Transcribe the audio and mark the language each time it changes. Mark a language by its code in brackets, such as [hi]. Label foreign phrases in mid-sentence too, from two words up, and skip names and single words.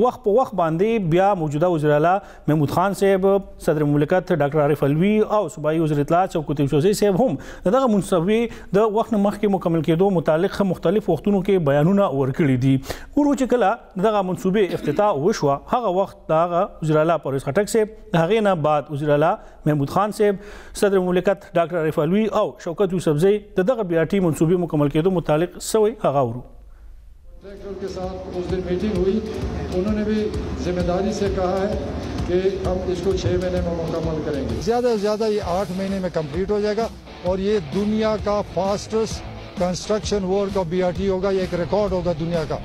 [ps] وخت په وخت باندې بیا موجوده وزیر اعلی محمود خان صاحب صدر مملکت ډاکټر عارف الوی او صوبایي وزیر اطلاعات شوکت یوسفزئی صاحب هم دغه منصوبې د وخت مخکې مکمل کېدو متعلق مختلف وختونو کې بیانونه ورکړي دي. ورو چې کله دغه منصوبې افتتاح وشوه هغه وخت دغه وزیر اعلی پرویز خټک صاحب هغه نه بعد وزیر اعلی محمود خان صاحب صدر مملکت ډاکټر عارف الوی او شوکت یوسفزئی دغه بي ار ټي منصوبې مکمل کېدو متعلق سوي هغه ورو [ur] کے ساتھ اس دن میٹنگ ہوئی. انہوں نے بھی ذمہ داری سے کہا ہے کہ ہم اس کو 6 مہینے میں مکمل کریں گے. زیادہ سے زیادہ یہ 8 مہینے میں کمپلیٹ ہو جائے گا اور یہ دنیا کا [en] fastest construction work of BRT [ur] ہوگا. یہ ایک ریکارڈ ہوگا دنیا کا.